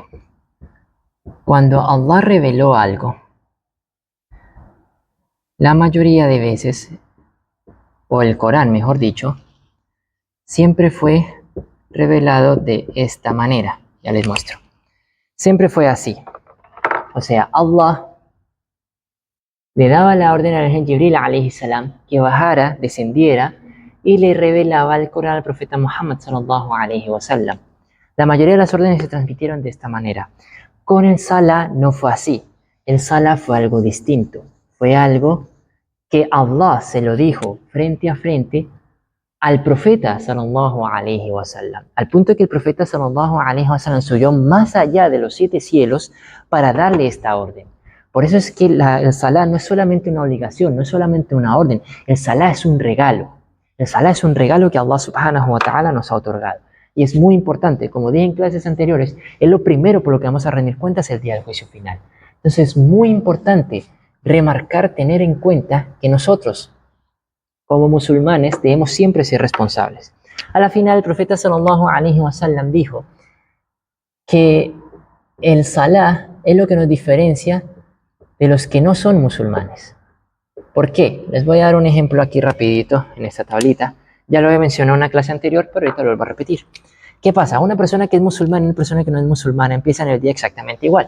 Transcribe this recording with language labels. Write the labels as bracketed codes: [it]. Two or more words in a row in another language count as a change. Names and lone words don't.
[es] Cuando Allah reveló algo, la mayoría de veces, o el Corán mejor dicho, siempre fue revelado de esta manera. Ya les muestro. Siempre fue así. O sea, Allah le daba la orden al ángel Jibril [ar] عليه السلام [es] que bajara, descendiera y le revelaba el Corán al profeta Muhammad [ar] صلى الله عليه وسلم. [es] La mayoría de las órdenes se transmitieron de esta manera. Con el Salah no fue así. El Salah fue algo distinto. Fue algo que Allah se lo dijo frente a frente al profeta [ar] صلى الله عليه وسلم. [es] Al punto que el profeta [ar] صلى الله عليه وسلم [es] subió más allá de los 7 cielos para darle esta orden. Por eso es que el Salah no es solamente una obligación, no es solamente una orden. El Salah es un regalo. El Salah es un regalo que Allah [ar] سبحانه وتعالى [es] nos ha otorgado. Y es muy importante, como dije en clases anteriores, es lo primero por lo que vamos a rendir cuentas el día del juicio final. Entonces es muy importante remarcar, tener en cuenta que nosotros, como musulmanes, debemos siempre ser responsables. A la final, el profeta [ar] صلى الله عليه وسلم [es] dijo que el Salah es lo que nos diferencia de los que no son musulmanes. ¿Por qué? Les voy a dar un ejemplo aquí rapidito en esta tablita. Ya lo he mencionado en una clase anterior, pero ahorita lo vuelvo a repetir. ¿Qué pasa? Una persona que es musulmana y una persona que no es musulmana empiezan el día exactamente igual.